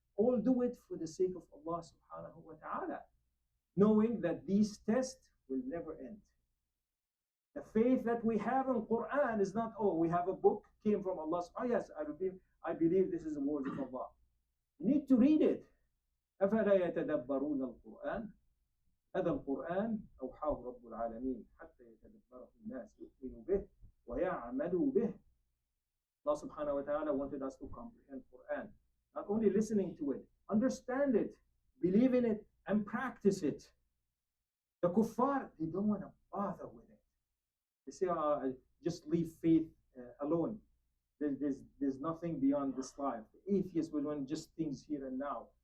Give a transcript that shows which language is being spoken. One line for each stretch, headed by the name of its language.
English: All do it for the sake of Allah subhanahu wa ta'ala, knowing that these tests will never end. The faith that we have in Quran is not, oh, we have a book, came from Allah. Oh, yes, I believe this is the word of Allah. You need to read it.
Arabic: أفلا يتدبرون القرآن هذا القرآن أوحاه رب العالمين حتى يتدبره الناس يؤمنوا به ويعملوا به.
English: Allah subhanahu wa ta'ala wanted us to comprehend Quran. Not only listening to it, understand it, believe in it, and practice it. The kuffar, they don't want to bother with it. They say, just leave faith alone. There's nothing beyond this life. The atheists will want just things here and now.